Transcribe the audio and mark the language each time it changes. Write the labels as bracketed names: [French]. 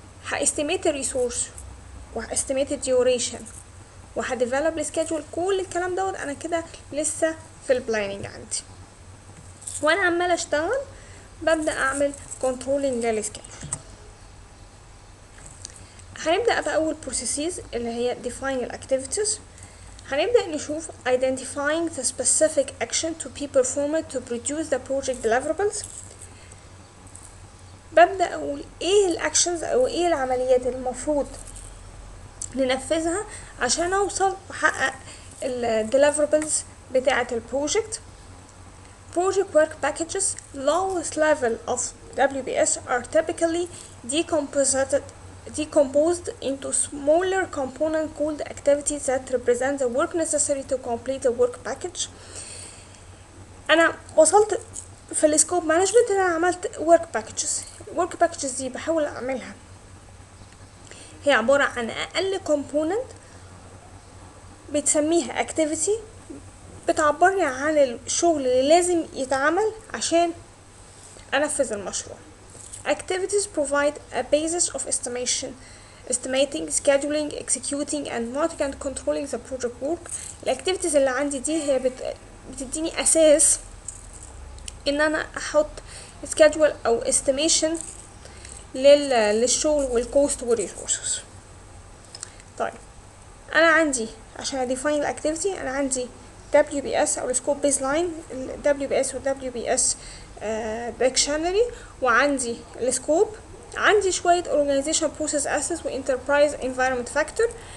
[Arabic] هestimate الريسورس وهestimate الديوريشن وهديفلوب السكادجول. كل الكلام دوت انا كده لسه في البلاننج عندي، وانا عمالة اشتغل ببدأ اعمل كنترولينج للسكادجول. هنبدأ بأول processes اللي هي define الactivities. هنبدأ نشوف [English] identifying the specific action to be performed to produce the project deliverables. [Arabic] ببدأ أقول ايه الأكشنز أو ايه العمليات المفروض ننفذها عشان أوصل وأحقق ال deliverables بتاعة البروجكت. [English] Project work packages lowest level of WBS are typically decomposed into smaller component called activities that represent the work necessary to complete the work package. [Arabic] انا وصلت في السكوب مانجمنت، انا عملت work packages دي بحاول اعملها هي عبارة عن اقل component بتسميها activity، بتعبرني عن الشغل اللي لازم يتعمل عشان انفذ المشروع. [English] Activities provide a basis of estimating, scheduling, executing and monitoring and controlling the project work. [Arabic] الاكتيفيتيز اللي عندي دي هي بتديني اساس ان انا احط schedule او estimation للشغل والكوست والريسورسز. طيب انا عندي عشان define الاكتيفيتي انا عندي WBS او السكوب بيز لاين، WBS و WBS dictionary، وعندي السكوب، عندي شوية organization process assets و enterprise environment factor.